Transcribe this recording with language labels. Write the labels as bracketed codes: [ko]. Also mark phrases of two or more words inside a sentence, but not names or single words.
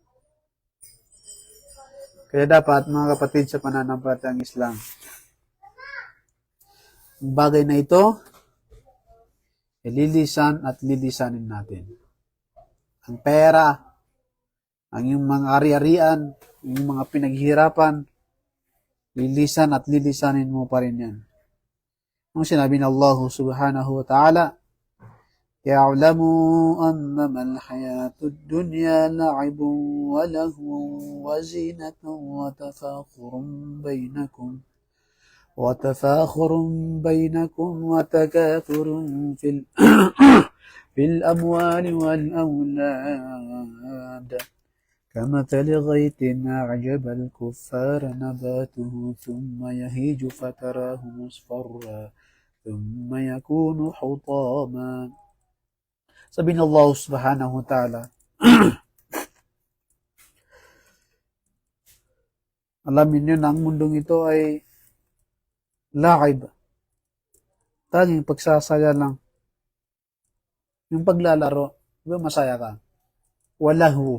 [tl] Kaya dapat, mga kapatid, sa pananampalatayang Islam, ang bagay na ito, lilisan at lilisanin natin. Ang pera, ang iyong mga ari-arian, ang iyong mga pinaghihirapan, lilisan at lilisanin mo pa rin yan. Ang sinabi ng Allah [ar] سبحانه وتعالى, يَعْلَمُوا أَنَّمَا الْحَيَاةُ الدُّنْيَا لَعِبٌ وَلَهْوٌ وَزِينَةٌ وتفاخر بينكم وتكاثر في الأموال والأولاد كمثل غيث أعجب الكفار نباته ثم يهيج فتراه مصفرا ثم يكون حطاما. [tl] Sabi ng Allah [ar] سبحانه وتعالى, [tl] alamin nyo na ang mundong ito ay la'ib. Tanging pagsasaya lang. Yung paglalaro, diba masaya ka? Walahu.